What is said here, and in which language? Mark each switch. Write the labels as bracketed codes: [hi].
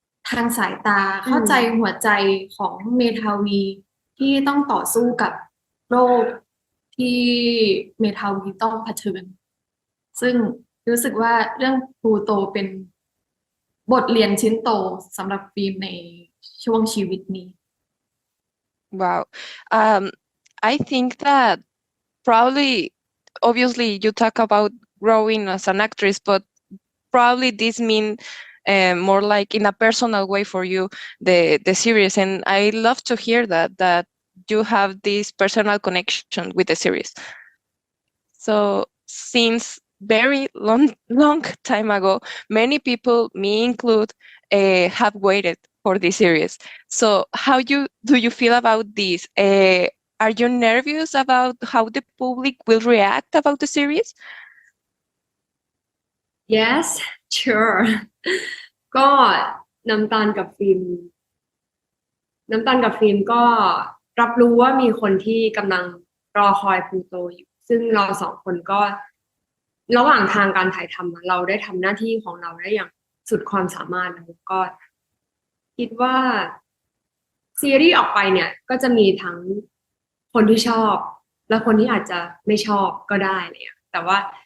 [th] ทางสายตา เข้าใจหัวใจของเมทาวีที่ต้องต่อสู้กับโรคที่เมทาวีต้องเผชิญ ซึ่งรู้สึกว่าเรื่องพลูโตเป็นบทเรียนชิ้นโตสำหรับฟิล์มในช่วงชีวิตนี้ [en] Wow. I think that probably, obviously, you talk about growing as an actress, but probably this mean more like in a personal way for you, the series. And I love to hear that you have this personal connection with the series. So since very long time ago, many people, me include, have waited for this series. So how do you feel about this? Are you nervous about how the public will react about the series? Yes sure [th] ก็น้ำตาลกับฟิล์มก็รับรู้ว่ามีคนที่กำลังรอคอยพลูโตอยู่ซึ่งเราสองคนก็ระหว่างทางการถ่ายทำเราได้ทำหน้าที่ของเราได้อย่างสุดความสามารถแล้วก็คิดว่าซีรีส์ออกไปเนี่ยก็จะมีทั้งคนที่ชอบและคนที่อาจจะไม่ชอบก็ได้เลยแต่ว่า